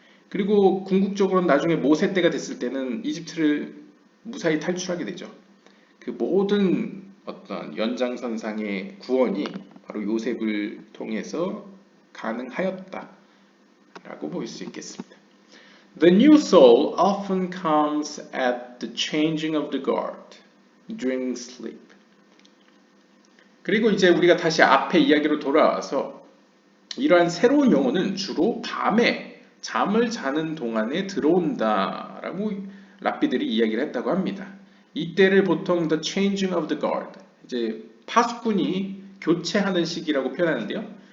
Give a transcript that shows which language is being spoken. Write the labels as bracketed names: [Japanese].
[Korean] 그리고 궁극적으로는 나중에 모세 때가 됐을 때는 이집트를 무사히 탈출하게 되죠. 그 모든 어떤 연장선상의 구원이 바로 요셉을 통해서 가능하였다라고 볼 수 있겠습니다. [English] The new soul often comes at the changing of the guard during sleep. [Korean] 그리고 이제 우리가 다시 앞에 이야기로 돌아와서 이러한 새로운 영혼은 주로 밤에 잠을 자는 동안에 들어온다라고 랍비들이 이야기를 했다고 합니다. 이때를 보통 [English] the changing of the guard, [Korean] 이제 파수꾼이 교체하는 시기라고 표현하는데요.